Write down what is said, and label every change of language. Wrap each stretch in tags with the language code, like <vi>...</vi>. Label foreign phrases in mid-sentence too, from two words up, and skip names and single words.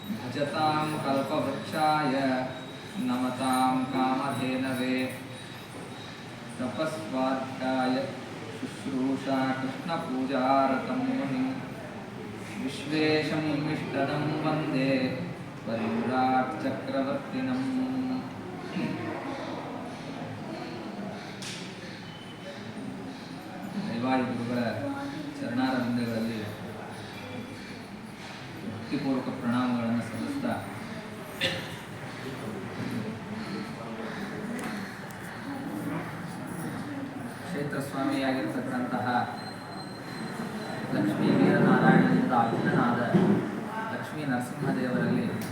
<sa>भज्यतां कल्पवृक्षाय नमतां कामधेनवे तपस्वाध्याय शुश्रूषा कृष्णपूजारतं मुनिं विश्वेशं विष्टदं वन्दे परिव्राट् चक्रवर्तिनम्।</sa> <kn>ದೈವಾಯಿ ಗುರುಗಳ ಚರಣಾರವಿಂದಗಳಲ್ಲಿ ಭಕ್ತಿಪೂರ್ವಕ ಪ್ರಣಾಮಗಳನ್ನು ಸಲ್ಲಿಸ್ತಾ ಕ್ಷೇತ್ರ ಸ್ವಾಮಿಯಾಗಿರ್ತಕ್ಕಂತಹ ಲಕ್ಷ್ಮೀ ವೀರನಾರಾಯಣನಿಂದ ಅಭಿನ್ನನಾದ ಲಕ್ಷ್ಮೀ ನರಸಿಂಹದೇವರಲ್ಲಿ</kn>